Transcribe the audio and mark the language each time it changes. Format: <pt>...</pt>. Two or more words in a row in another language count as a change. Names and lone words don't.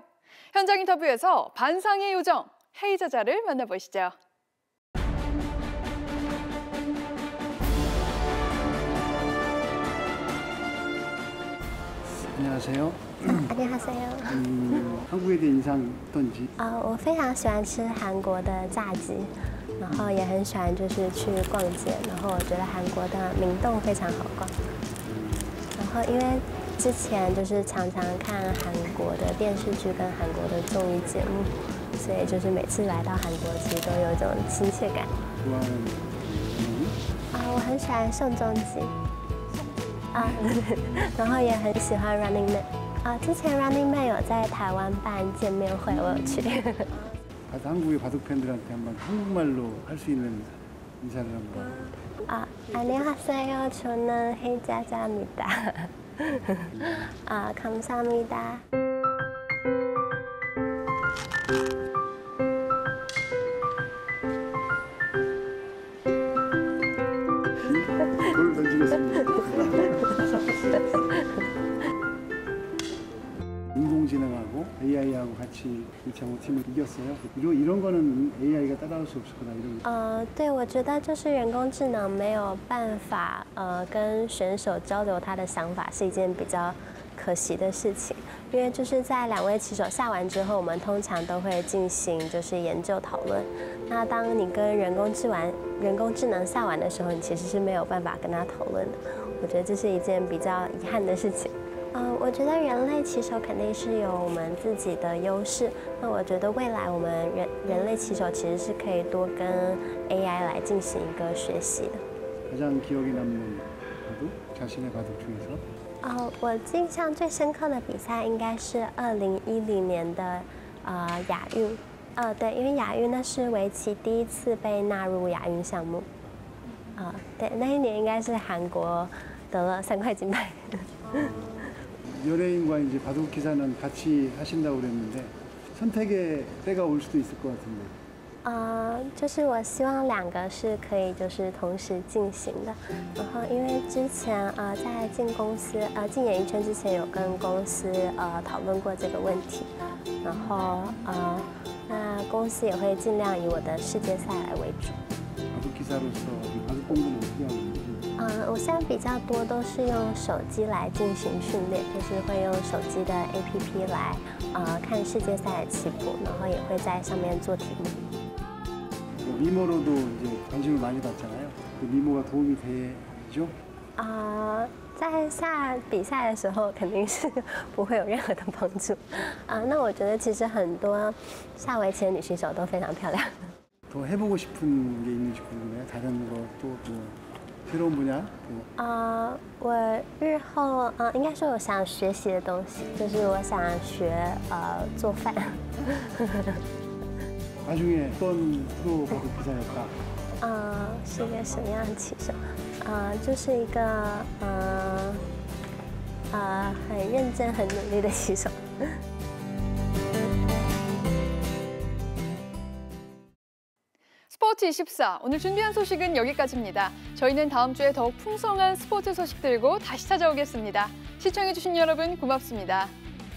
<ko>현장 인터뷰에서 반상의 요정 헤이자자를 만나보시죠. 안녕하세요. 안녕하세요. 한국에 대한 인상 어떤지?</ko> <zh>我非常喜欢吃韩国的炸鸡，然后也很喜欢就是去逛街，然后我觉得韩国的明洞非常好逛。然后因为之前就是常常看韩国的电视剧跟韩国的综艺节目，所以就是每次来到韩国其实都有一种亲切感。</zh> <ko>좋아하는 연예인?</ko> <zh>我很喜欢宋仲基。然后也很喜欢 Running Man。之前 Running Man 有在台湾办见面会，我有去。</zh> <ko>한국의 바둑 팬들한테 한번 한국말로 할 수 있는 인사를 한번. 안녕하세요. 저는 헤이자자입니다. 감사합니다. 돌을 던지겠습니다. 인공지능하고 AI하고 같이 일창호 팀을 이겼어요. 이런 거는 AI가 따라올 수 없었구나 이런.</ko> <zh>对，我觉得就是人工智能没有办法跟选手交流他的想法是一件比较可惜的事情，因为就是在两位棋手下完之后，我们通常都会进行就是研究讨论。那当你跟人工智能下完的时候，你其实是没有办法跟他讨论的。我觉得这是一件比较遗憾的事情。我觉得人类棋手肯定是有我们自己的优势。那我觉得未来我们人类棋手其实是可以多跟 AI 来进行一个学习的。</zh> <ko>가장 기억에 남는 바둑? 자신의 바둑 중에서?</ko> <zh>我印象最深刻的比赛应该是2010年的亚运。对，因为亚运那是围棋第一次被纳入亚运项目。对，那一年应该是韩国得了3块金牌。</zh> <ko>연예인과 이제 바둑 기사는 같이 하신다고 그랬는데 선택의 때가 올 수도 있을 것 같은데.</ko> <zh>就是我希望两个是可以就是同时进行的。然后因为之前在进演艺圈之前有跟公司讨论过这个问题，然后那公司也会尽量以我的世界赛来为主。</zh> <ko>바둑 기사로서 바둑 공부는 어떻게 하고 있는지?</ko> <zh>我现在比较多都是用手机来进行训练，就是会用手机的 APP 来看世界赛的棋谱，然后也会在上面做题目。</zh> <ko>미모로도 이제 관심을 많이 받잖아요. 그 미모가 도움이 되죠?</ko> <zh>在下比赛的时候肯定是不会有任何的帮助。那我觉得其实很多下围棋的女棋手都非常漂亮。</zh> <ko>더 해보고 싶은 게 있는지 궁금해요. 다른 거 또 뭐 새로운 분야?</ko> <zh>我日后应该说我想学习的东西，就是我想学做饭。</zh> <ko>나중에 어떤 프로 바둑 기사였다?</ko> <zh>是一个什么样的棋手？就是一个很认真、很努力的棋手。</zh> <ko>스포츠24 오늘 준비한 소식은 여기까지입니다. 저희는 다음 주에 더욱 풍성한 스포츠 소식 들고 다시 찾아오겠습니다. 시청해주신 여러분 고맙습니다.</ko>